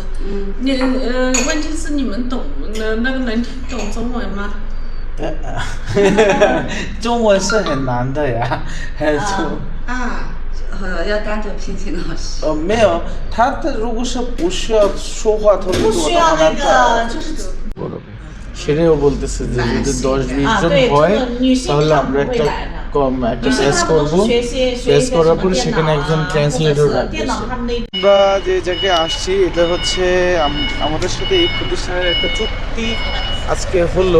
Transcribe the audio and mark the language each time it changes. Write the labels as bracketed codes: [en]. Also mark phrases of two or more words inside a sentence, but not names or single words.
[zh] 问题是你们懂那个能听懂中文吗？中文是很难的呀，要跟着平琴老师。没有，他的如果是不需要说话特别多的话，不需要那个，就是。 [bn] সেটাও বলতেছে যে যদি 10-20 জন হয় তাহলে আমরা একটা টেস্ট করব, টেস্ট করার পর সেখানে একজন ট্রান্সলেটর রাখবো। আমরা যে জায়গায় আসছি এটা হচ্ছে আমাদের সাথে এই প্রতিষ্ঠানের একটা চুক্তি আজকে হলো।